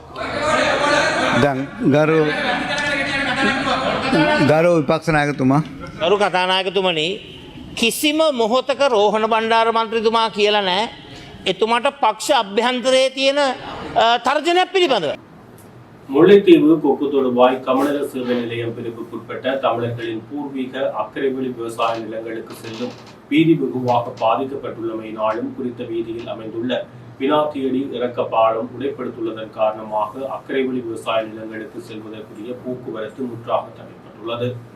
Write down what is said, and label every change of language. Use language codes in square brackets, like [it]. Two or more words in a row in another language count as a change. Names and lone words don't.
[si] දැන් ගරු විපක්ෂ නායකතුමා ගරු කතානායකතුමනි කිසිම මොහොතක රෝහණ බණ්ඩාර මන්ත්‍රීතුමා කියලා නැහැ එතුමාට පක්ෂ අභ්‍යන්තරයේ තියෙන තර්ජනයක් පිළිබඳව. [ta] முல்லைத்தீவு கொக்கு தொடுவாய் கமநல சேவை நிலையம் பிரிவுக்குட்பட்ட தமிழர்களின் பூர்வீக அக்கரைவெளி விவசாய நிலங்களுக்கு செல்லும் வீதி வெகுவாக பாதிக்கப்பட்டுள்ளமையினாலும் குறித்த வீதியில் அமைந்துள்ள வினாத்தியடி இறக்க பாலம் உடைப்படுத்துள்ளதன் காரணமாக அக்கரைவெளி விவசாய நிலங்களுக்கு செல்வதற்குரிய போக்குவரத்து முற்றாக தடைப்பட்டுள்ளது.